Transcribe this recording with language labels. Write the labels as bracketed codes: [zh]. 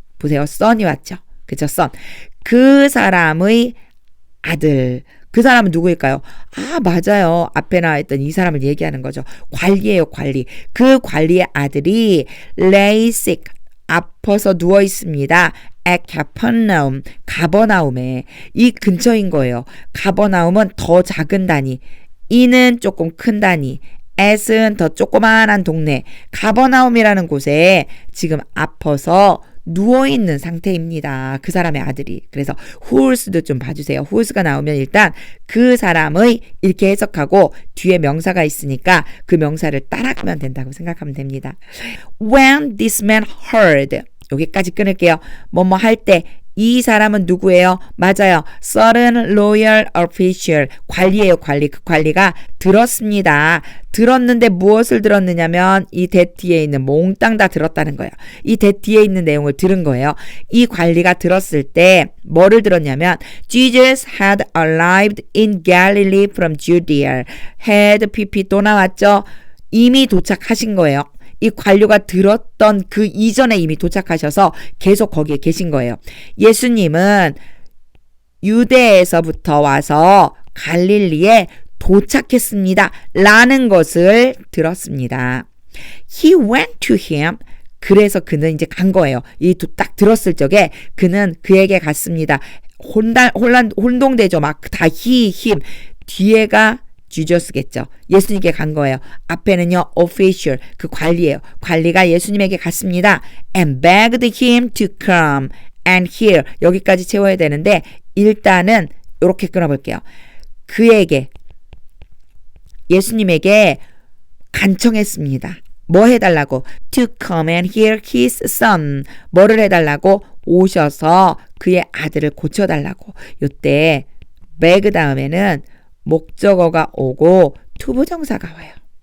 [ko] 보세요. son이 왔죠. 그쵸? son. 그 사람의 아들. 그 사람은 누구일까요? 맞아요. 앞에 나와있던 이 사람을 얘기하는 거죠. 관리예요, 관리. 그 관리의 아들이 lay sick, 아파서 누워 있습니다. [en] at Capernaum, [ko] 가버나움에. 이 근처인 거예요. 가버나움은 더 작은 단위, 이는 조금 큰 단위, at은 더 조그만한 동네. 가버나움이라는 곳에 지금 아파서 누워있는 상태입니다. 그 사람의 아들이. 그래서 who's도 좀 봐주세요. who's가 나오면 일단 그 사람의 이렇게 해석하고 뒤에 명사가 있으니까 그 명사를 따라가면 된다고 생각하면 됩니다. [en] When this man heard [ko] 여기까지 끊을게요. 뭐뭐 할 때 이 사람은 누구예요? 맞아요. certain loyal official. 관리예요, 관리. 그 관리가 들었습니다. 들었는데 무엇을 들었느냐면 이 that 뒤에 있는 몽땅 다 들었다는 거예요. 이 that 뒤에 있는 내용을 들은 거예요. 이 관리가 들었을 때 뭐를 들었냐면 [en] Jesus had arrived in Galilee from Judea. [ko] had pp 또 나왔죠? 이미 도착하신 거예요. 이 관료가 들었던 그 이전에 이미 도착하셔서 계속 거기에 계신 거예요. 예수님은 유대에서부터 와서 갈릴리에 도착했습니다. 라는 것을 들었습니다. [en] He went to him. [ko] 그래서 그는 이제 간 거예요. 이 딱 들었을 적에 그는 그에게 갔습니다. 혼동되죠. 막 다 him. 뒤에가 지저스겠죠. 예수님께 간 거예요. 앞에는요, official, 그 관리예요. 관리가 예수님에게 갔습니다. [en] And begged him to come and hear. [ko] 여기까지 채워야 되는데 일단은 이렇게 끊어볼게요. 그에게, 예수님에게 간청했습니다. 뭐 해달라고? [en] To come and heal his son. [ko] 뭐를 해달라고? 오셔서 그의 아들을 고쳐달라고. 이때 beg 다음에는 목적어가 오고 투부정사가 와요.